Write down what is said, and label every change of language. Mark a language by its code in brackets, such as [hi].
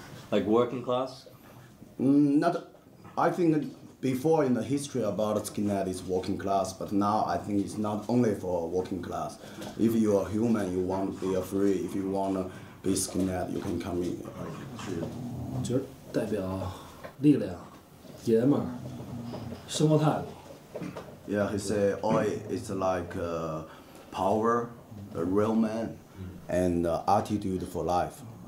[en] Like working class? Not. I think before in the history about skinhead is working class, but now I think it's not only for working class. If you are human, you want to be free. If you want to be skinhead, you can come in. [zh] 就是代表力量、爷们儿、生活态度。 [en] Yeah, he said, "Oi, it's like power, a real man, and attitude for life."